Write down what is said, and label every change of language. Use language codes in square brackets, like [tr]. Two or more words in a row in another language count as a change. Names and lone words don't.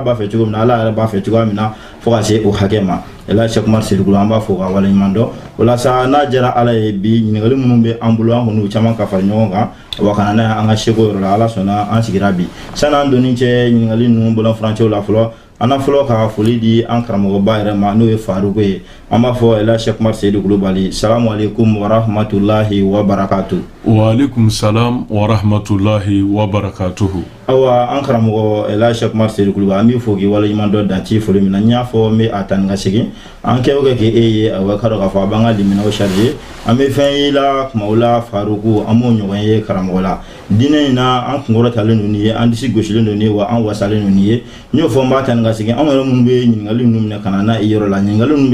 [bm] b'a fɛ cogo min na ala yɛrɛ b'a fɛ cogoya min na fo ka se o hakɛ ma Elhaji Seku Umaru Seydou an b'a fɔ ka waleɲuman dɔn o la sa n'a diyara ala ye bi ɲininkali minnu bɛ an bolo an kɔni caman ka fara ɲɔgɔn kan wa kana n'a ye an ka seko yɔrɔ la ala sɔnna an sigira bi san'an donni cɛ ɲininkali ninnu bɔlɔnfurancɛw la fɔlɔ an fɔlɔ ka foli di an karamɔgɔba yɛrɛ ma n'o ye Faruku ye an b'a fɔ Elhaji Seku Umaru Seydou Kulubali [ar] السلام عليكم ورحمة الله وبركاته. وعليكم السلام ورحمة الله وبركاته. [bm] Awa an karamɔgɔ Elhaji Seku Umaru Seydou Kulubali an b'i fo k'i waleɲuman dɔn danti foli min na n y'a fɔ n bɛ a ta ni ka segin an kɛ o kɛ k'e ye awa ka dɔn k'a fɔ a b'an ka liminaw charger an bɛ fɛn ye la kumaw la Faruku an b'o ɲɔgɔn ye karamɔgɔ la diinɛ in na an kunkɔrɔtalen don nin ye an disi gosilen don nin ye wa an wasalen don nin ye n y'o fɔ n b'a ta ni ka segin anw yɛrɛ minnu bɛ ɲininkali ninnu minɛ ka na n'a ye yɔrɔ la ɲininkali ninnu